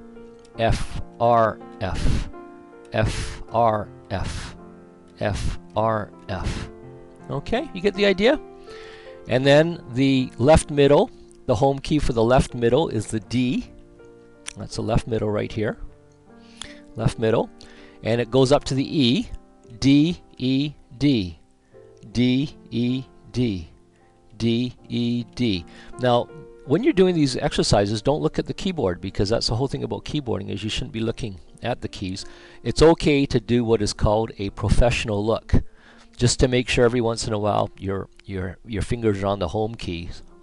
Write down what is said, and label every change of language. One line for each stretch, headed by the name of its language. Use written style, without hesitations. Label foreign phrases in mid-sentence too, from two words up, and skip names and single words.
English: F, R, F. F, R, F. F, R, F. Okay, you get the idea? And then the left middle, the home key for the left middle is the D. That's the left middle right here. Left middle. And it goes up to the E. D, E, D. D, E, D. D, E, D. Now, when you're doing these exercises, don't look at the keyboard, because that's the whole thing about keyboarding, is you shouldn't be looking at the keys. It's okay to do what is called a professional look, just to make sure every once in a while your fingers are on the home keys.